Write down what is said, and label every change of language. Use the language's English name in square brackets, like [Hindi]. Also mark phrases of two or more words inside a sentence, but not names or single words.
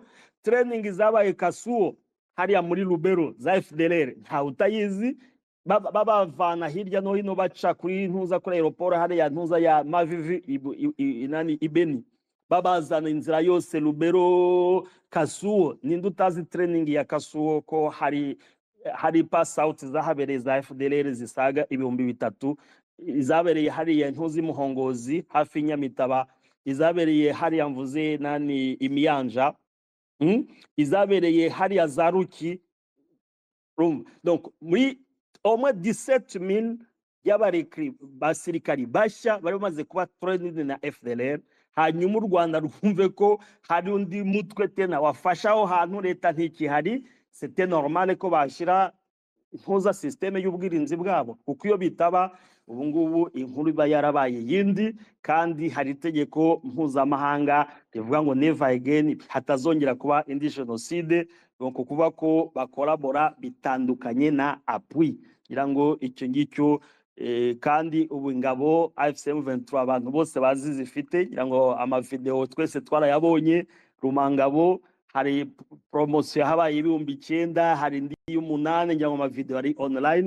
[Kinyarwanda] Training zabaye Kasuo hariya muri Lubero za FDLR ntawe utayizi, babavana hirya no hino baca kuri ntuza kuri aeroport hariya ntuza ya Mavivi inani Ibeni, babazana inzira yose Lubero Kasuo. Ninde utazi training ya Kasuo ko hari [English] pass out [Kinyarwanda] zahabereye za FDLR zisaga 3,000, izabereye hariya ntuzi Muhongozi hafi Nyamitaba, izabereye hariya mvuze nani Imiyanja, izabereye hariya za Ruki. Donc muri [French] au moins [Kinyarwanda] 17,000 y'abarekri basirikari bashya bari bamaze kuba trained na FDLR. Hanyuma u Rwanda rwumve ko hari undi mutwe tena wafashaho hantu leta ntikihari, [French] c'était normal [Kinyarwanda] ko bashira impuza systeme y'ubwirinzi bwabo, kuko iyo bitaba ubu ngubu inkuru iba yarabaye yindi, kandi hari itegeko mpuzamahanga rivuga ngo [English] never again, [Kinyarwanda] hatazongera kuba indi genocide. Donc kuvuga ko bakolabora bitandukanye na appui, ngira ngo icyo ngicyo kandi ubu ingabo AFCM23 abantu bose bazi zifite, ngira ngo amavideo twese twarayabonye. Rumangabo hari promotion habaye 9,000, hari ndi y'umunane, ngira ngo amavideo ari online.